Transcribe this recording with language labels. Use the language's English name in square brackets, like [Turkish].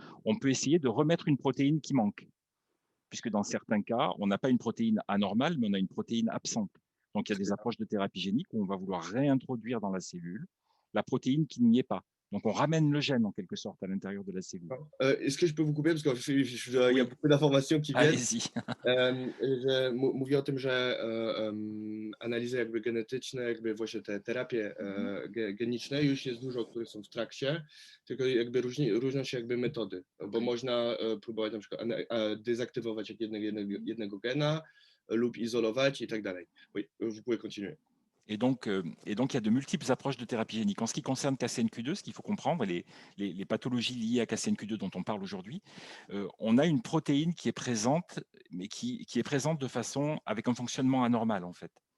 [French] On peut essayer de remettre une protéine qui manque, puisque dans certains cas, on n'a pas une protéine anormale, mais on a une protéine absente. Donc, il y a des approches de thérapie génique où on va vouloir réintroduire dans la cellule la protéine qui n'y est pas. Donc, on ramène le gène, en quelque sorte, à l'intérieur de la cellule. Est-ce que je peux vous couper? Parce qu'il y a beaucoup d'informations qui viennent. Allez-y. [Polish] Mówię o tym, że analizy jakby genetyczne, jakby właśnie te terapie geniczne już jest dużo, które są w trakcie, tylko jakby różnią się jakby metody, bo można próbować na przykład dezaktywować jednego gena lub izolować i tak dalej. [French] Oui, vous pouvez continuer. Et donc, il y a de multiples approches de thérapie génique. En ce qui concerne KCNQ2, ce qu'il faut comprendre, les pathologies liées à KCNQ2 dont on parle aujourd'hui, on a une protéine qui est présente, mais qui est présente de façon avec un fonctionnement anormal, en fait.